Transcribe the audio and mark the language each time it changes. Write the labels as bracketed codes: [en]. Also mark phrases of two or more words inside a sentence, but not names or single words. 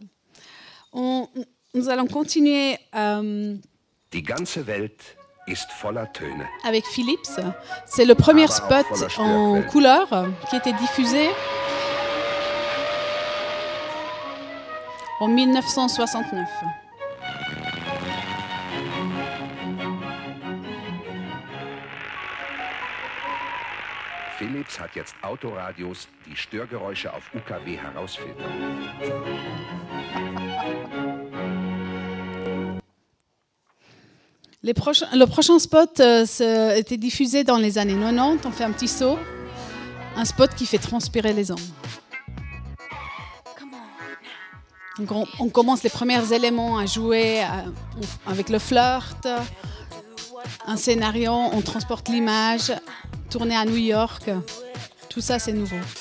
[fr] Nous allons continuer [de] Die ganze Welt ist voller Töne. [fr] Avec Philips. C'est le premier spot en couleur qui était diffusé en 1969. [de] Philips hat jetzt Autoradios, die Störgeräusche auf UKW herausfiltern. [fr] Le prochain spot était diffusé dans les années 90. On fait un petit saut. Un spot qui fait transpirer les hommes. Donc on commence les premiers éléments à jouer avec le flirt, un scénario, on transporte l'image, tourner à New York, tout ça c'est nouveau.